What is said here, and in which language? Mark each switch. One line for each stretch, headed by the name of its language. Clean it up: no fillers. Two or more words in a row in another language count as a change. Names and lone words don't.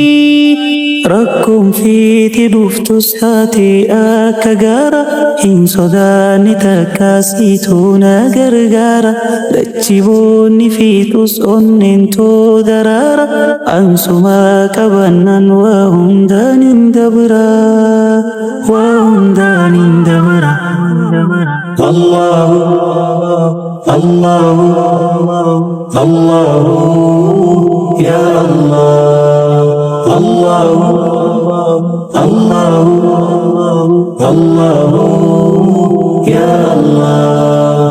Oromo: Rakkoon fiiti dhuftus taate akka gaara hin sodaanne takkaasituu na gargaara. Dachiboonni fiixus onneen too daraara ansuma qabannan waa hundaan hin dabra waa hundaan hin dabra.
Arabic: الله الله الله يا الله. الله الله الله يا الله.